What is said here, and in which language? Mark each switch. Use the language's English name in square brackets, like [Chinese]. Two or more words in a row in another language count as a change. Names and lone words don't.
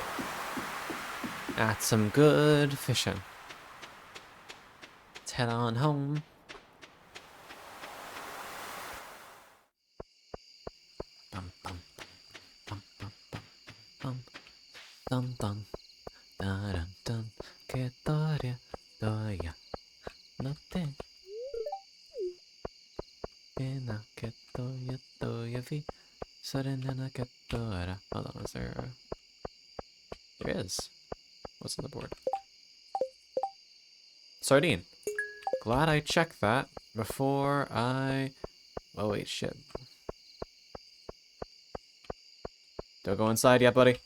[English] That's some good fishing. Let's head on home. Bum, bum, bum, bum, bum, bum, dum, dum, dun, dun, dun, que toria, toya, no te pena que toya, toya vi, serenena que tora. Hold on, is there a... There is. What's on the board? Sardine. Glad I checked that before I... Oh wait, shit. Don't go inside yet, buddy.